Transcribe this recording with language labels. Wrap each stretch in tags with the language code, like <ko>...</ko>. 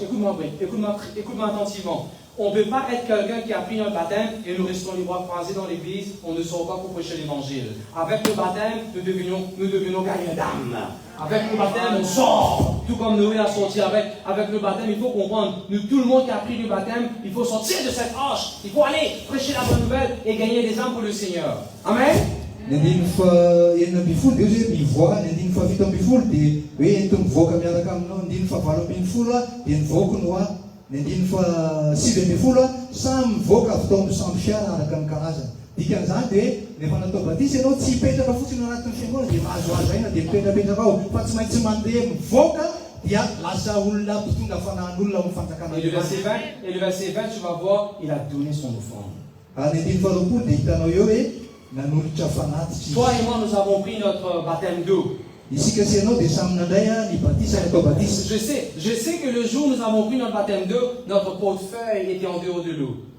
<fr>Écoute-moi attentivement. On ne peut pas être quelqu'un qui a pris un baptême et nous restons les bras croisés dans l'église, on ne sort pas pour prêcher l'évangile. Avec le baptême, nous devenons gagnants d'âme. Avec le baptême, on sort. Tout comme Noé a sorti avec le baptême, il faut comprendre. Tout le monde qui a pris le baptême, il faut sortir de cette arche. Il faut aller prêcher la bonne nouvelle et gagner des âmes pour le Seigneur. Amen.</fr> <mg>Nandiny fa enina ambin'ny folo dia hoe mivoaka, nandiny fa fito ambin'ny folo dia hoe ento mivoaka miaraka aminao, nandiny fa valo ambin'ny folo dia nivoaka no a, nandiny fa sivy ambin'ny folo samy mivoaka avy tao amin'ny samby fiara araka ny karazany. Dikan'izany dia rehefa natao batisa ianao tsy hipetraka fotsiny anatin'ny fiangonana dia mahazoazo aina dia mipetrapetraka ao, fa tsy maintsy mandeha mivoaka dia lasa olona mpitondra fanahin'olona amin'ny fanjakana.</mg> <fr>Et le verset 20, tu vas voir, il a donné son offrande.</fr> <mg>Nandiny fa roapolo dia hitanao eo hoe nanolotra fanatitra.</mg> <fr>Toi et moi, nous avons pris notre baptême d'eau.</fr> <mg>Isika sy ianao dia samy nandray ny batisa natao batisa.</mg> <fr>Je sais que le jour où nous avons pris notre baptême d'eau, notre portefeuille était en dehors de l'eau.</fr>